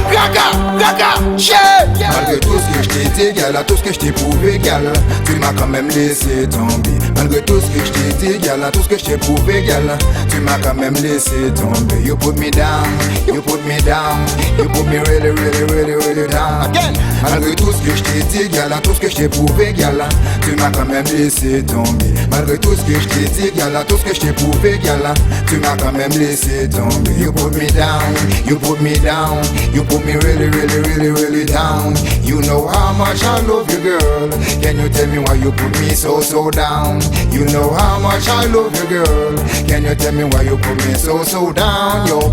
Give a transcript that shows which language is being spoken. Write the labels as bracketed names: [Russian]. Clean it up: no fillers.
[French] Raga, malgré tout ce que je t'ai dit, gala, tout ce que je t'ai prouvé, gala, tu m'as quand même laissé tomber. Malgré tout ce que je t'ai dit, gala, tout ce que je t'ai prouvé, gala, tu m'as quand même laissé tomber. [English] You put me down, you put me down, you put me really, really, really, really down. Again. [French] Malgré tout ce que je t'ai dit, gala, tout ce que je t'ai prouvé, gala, tu m'as quand même laissé tomber. Malgré tout ce que je t'ai dit, gala, tout ce que je t'ai prouvé, gala, tu m'as quand même laissé tomber. [English] You put me down, you put me down, you put me really, really, really, really down. You know how much I love you, girl. Can you tell me why you put me so down? You know how much I love you, girl. Can you tell me why you put me so down, yo?